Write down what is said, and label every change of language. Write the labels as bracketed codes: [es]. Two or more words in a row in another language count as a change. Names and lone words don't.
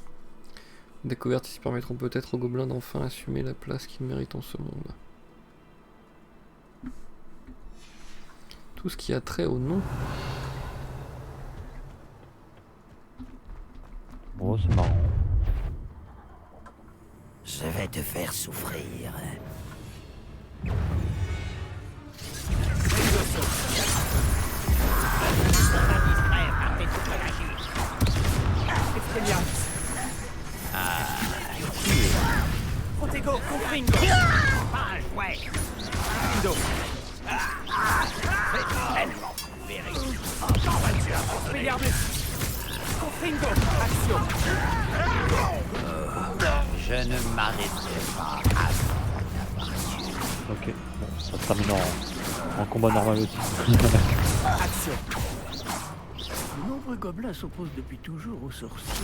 [fr] Découvertes ici permettront peut-être aux gobelins d'enfin assumer la place qu'ils méritent en ce monde. Tout ce qui a trait au nom. Oh, c'est marrant. Je vais te faire souffrir. Expelliarmus. Protego. Confringo. Pas un jouet. Indo. Expelliarmus. Confringo. Action. Je ne m'arrêterai pas Ok, bon, ça se termine en combat normal aussi. Action. De nombreux gobelins s'opposent depuis toujours aux sorciers.